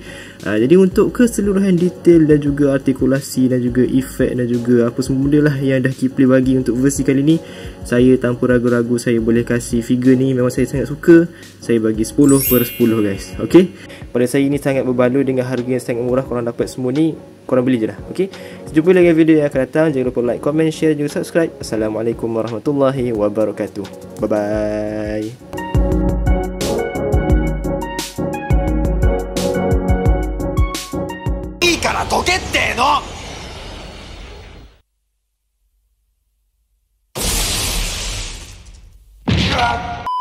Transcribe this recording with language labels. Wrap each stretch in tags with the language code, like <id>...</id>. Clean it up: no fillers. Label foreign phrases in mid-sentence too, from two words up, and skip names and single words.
<ms>Jadi untuk keseluruhan detail dan juga artikulasi dan juga efek dan juga apa semua benda lah yang dah Keyplay bagi untuk versi kali ni, saya tanpa ragu-ragu saya boleh kasih figure ni. Memang saya sangat suka. Saya bagi 10/10 guys. Okay? Pada saya ini sangat berbaloi dengan harga yang sangat murah. Korang dapat semua ni, korang beli je lah. Okay? Jumpa lagi video yang akan datang. Jangan lupa</ms> <en>like, comment, share</en> <ms>dan juga subscribe.</ms> <ar>السلام عليكم ورحمة الله وبركاته.</ar> <en>Bye bye.</en> <ja>どけっての。うわっ</ja>